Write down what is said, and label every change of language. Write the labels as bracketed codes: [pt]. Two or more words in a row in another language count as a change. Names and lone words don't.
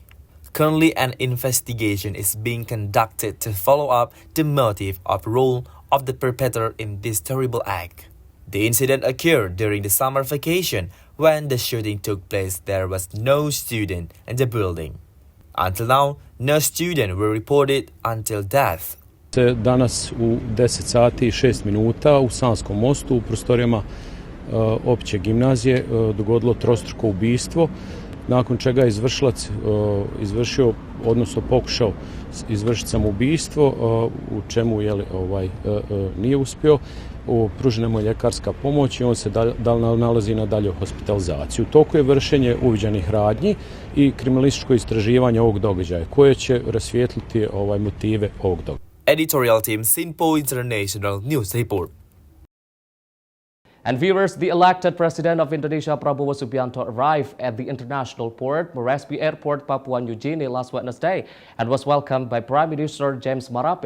[en] Currently, an investigation is being conducted to follow up the motive or role of the perpetrator in this terrible act. The incident occurred during the summer vacation. When the shooting took place, there was no student in the building. Until now, no student were reported until death. [bs] Danas u 10 sati i 6 minuta u Sanskom mostu u prostorijama opće gimnazije dogodilo trostruko ubistvo, nakon čega je izvršilac izvršio, odnosno pokušao izvršiti samoubistvo, u čemu nije uspio. Pružena mu je ljekarska pomoć i on se nalazi na dalje hospitalizaciju. U toku je vršenje uviđanih radnji i kriminalističko istraživanje ovog događaja, koje će rasvijetliti motive ovog događaja. [en] Editorial team, Sinpo International News Report. And viewers, the elected president of Indonesia, Prabowo Subianto, arrived at the international port, Moresby Airport, Papua New Guinea last Wednesday and was welcomed by Prime Minister James Marape.